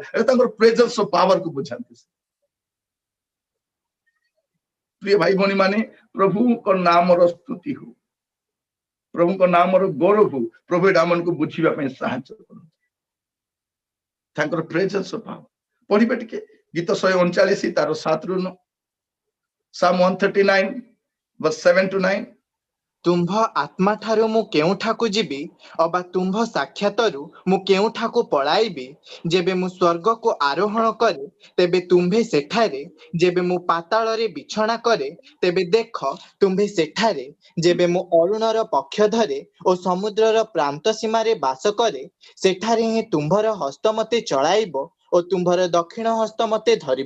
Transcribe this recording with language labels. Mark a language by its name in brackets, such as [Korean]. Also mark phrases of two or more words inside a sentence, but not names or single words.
[Odia] এটা ତାଙ୍କର [English] presenceର powerକୁ [Odia] ବୁଝାନ୍ତି। ପ୍ରିୟ ଭାଇ ଭଉଣୀ ମାନେ, ପ୍ରଭୁଙ୍କ ନାମର ସ୍ତୁତି ହଉ, ପ୍ରଭୁଙ୍କ ନାମର ଗୌରବ ହଉ। ପ୍ରଭୁ ଏଟା ଆମମାନଙ୍କୁ ବୁଝିବା ପାଇଁ ସାହାଯ୍ୟ କରନ୍ତୁ। ତାଙ୍କର [English] presenceର power [Odia] ପଢିବେ ଟିକେ। ଗୀତ 139 ତାର 7 ରୁ 9, [English] Psalm 139 verse 7 to 9। [Odia] ତୁମ୍ଭ ଆତ୍ମା ଠାରୁ ମୁଁ କେଉଁଠାକୁ ଯିବି, ଅବା ତୁମ୍ଭ ସାକ୍ଷାତରୁ ମୁଁ କେଉଁଠାକୁ ପଳାଇବି? ଯେବେ ମୁଁ ସ୍ୱର୍ଗକୁ ଆରୋହଣ କରେ, ତେବେ ତୁମ୍ଭେ ସେଠାରେ। ଯେବେ ମୁଁ ପାତାଳରେ ବିଛଣା କରେ, ତେବେ ଦେଖ ତୁମ୍ଭେ ସେଠାରେ। ଯେବେ ମୁଁ ଅରୁଣର ପକ୍ଷ ଧରେ ଓ ସମୁଦ୍ରର ପ୍ରାନ୍ତ ସୀମାରେ ବାସ କରେ, ସେଠାରେ ହିଁ ତୁମ୍ଭର ହସ୍ତ ମତେ ଚଳାଇବ ଓ ତୁମ୍ଭର ଦକ୍ଷିଣ ହସ୍ତ ମତେ ଧରିବ।